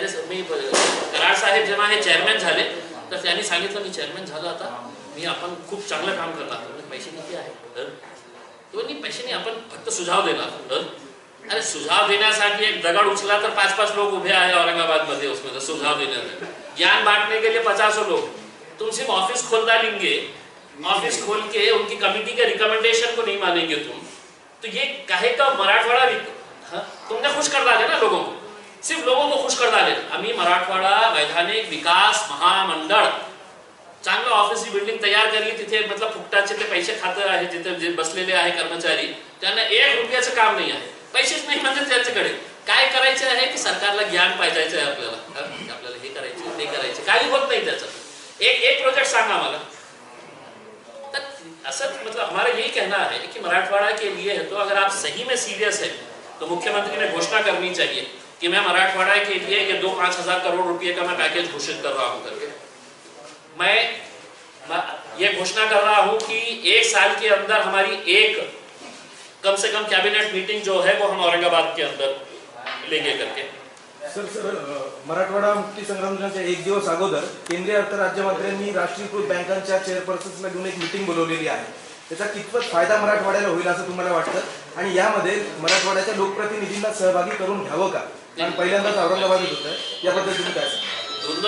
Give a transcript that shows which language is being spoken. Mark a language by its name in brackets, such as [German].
[Marathi] मी कराड साहेब जेव्हा हे चेअरमॅन झाले तर त्यांनी सांगितलं मी चेअरमॅन झालो आता मी आपण खूप चांगलं काम करणार. पैसे किती आहे? पैसे नाही, आपण फक्त सुझाव देणार. अरे सुझाव देण्यासाठी एक दगड उचला तर 5-5 लोग उभे आहे औरंगाबाद मध्ये [Hindi] उसमें सुझाव देने. ज्ञान बांटने के लिए 50 लोग. तुम सिर्फ ऑफिस खोल डालेंगे, ऑफिस खोल के उनकी कमिटी के रिकमेंडेशन को नहीं मानेंगे तुम, तो ये कहे का मराठवाड़ा तुमने खुश कर डाले ना लोगों को. सिर्फ लोगों को खुश कर डाले. [Marathi] आम्ही मराठवाडा वैधानिक विकास महामंडळ चांगलं ऑफिसची बिल्डिंग तयार केली, तिथे मतलब फुकटाचे ते पैसे खातं आहे, जिथे जे बसलेले आहे कर्मचारी त्यांना 1 रुपयाचं काम नाही आहे, पैसेच नाही म्हणजे त्यांच्याकडे. काय करायचं आहे की सरकारला ज्ञान पाहिजे आहे आपल्याला हे करायचं ते करायचं, काही होत नाही त्याचं. एक प्रोजेक्ट सांगा मला. तर असं [Hindi] मतलब हमारा यही कहना है कि मराठवाड़ा के लिए है तो अगर आप सही में सीरियस है तो मुख्यमंत्री ने घोषणा करनी चाहिए कि मैं मराठवाड़ा के लिए ये 2-5 हजार करोड़ रुपए का मैं पैकेज घोषित कर रहा हूं करके. मैं ये घोषणा कर रहा हूं कि 1 साल के अंदर हमारी एक कम से कम कैबिनेट मीटिंग जो है वो हम औरंगाबाद के अंदर लेंगे करके. [Marathi] सर मराठवाडा मुक्ती संग्रामाच्या 1 दिवस अगोदर केंद्रीय अर्थ राज्यमंत्र्यांनी राष्ट्रीयकृत बँकांच्या चेअरपर्सन्सला घेऊन एक मीटिंग बोलवलेली आहे. त्याचा कितपत फायदा मराठवाड्याला होईल असं तुम्हाला वाटतं, आणि यामध्ये मराठवाड्याच्या लोकप्रतिनिधींना सहभागी करून घ्यावं का? कारण पहिल्यांदाच औरंगाबादेत होतं, याबद्दल तुम्ही काय सांगा?